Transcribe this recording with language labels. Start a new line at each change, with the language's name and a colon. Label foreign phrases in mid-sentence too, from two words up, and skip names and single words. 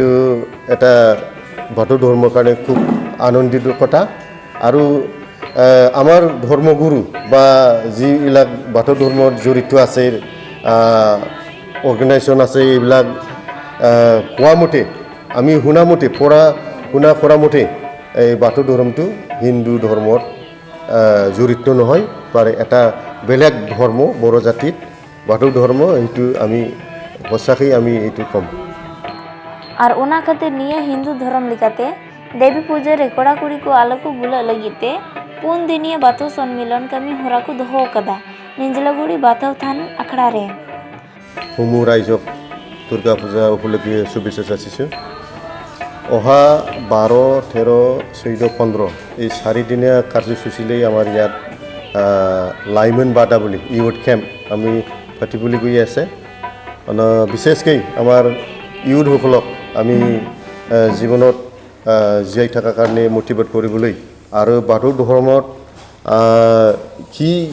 Assamese: এটা বাথৌ ধৰ্মৰ কাৰণে খুব আনন্দিত কথা আৰু আমাৰ ধৰ্মগুৰু বা যিবিলাক বাথৌ ধৰ্মত জড়িত আছে অৰ্গেনাইজেশ্যন আছে এইবিলাক কোৱা মতে আমি শুনা মতে শুনা কৰা মতে এই বাথৌ ধৰ্মটো হিন্দু ধৰ্মত জড়িত নহয় পাৰে এটা বেলেগ ধৰ্ম বড়ো জাতিত বাথৌ ধৰ্ম এইটো আমি সঁচাকৈ আমি এইটো কম
Santali: और उना खातिर निया हिंदू धर्म लिकाते देवी पूजा रे कोड़ा कुड़ी को आलो को बुला लगिते पुन दिनिया बाथौ सम्मेलन कमी होरा को दोहो कदा निंजलागुड़ी बाथौ थान अखड़ा रे
Assamese: সমূহ ৰাইজক দুৰ্গা পূজা উপলক্ষে শুভেচ্ছা যাচিছোঁ অহা 12, 13, 14, 15 এই 4 দিনীয়া কাৰ্যসূচীলৈ আমাৰ ইয়াত লাইমন বাদা বুলি
English: youth camp
Assamese: আমি পাতিবলৈ গৈ আছে বিশেষকৈ আমাৰ ইউথসকলক আমি জীৱনত জীয়াই থকাৰ কাৰণে মোটিভেট কৰিবলৈ আৰু বাথৌ ধৰ্মত কি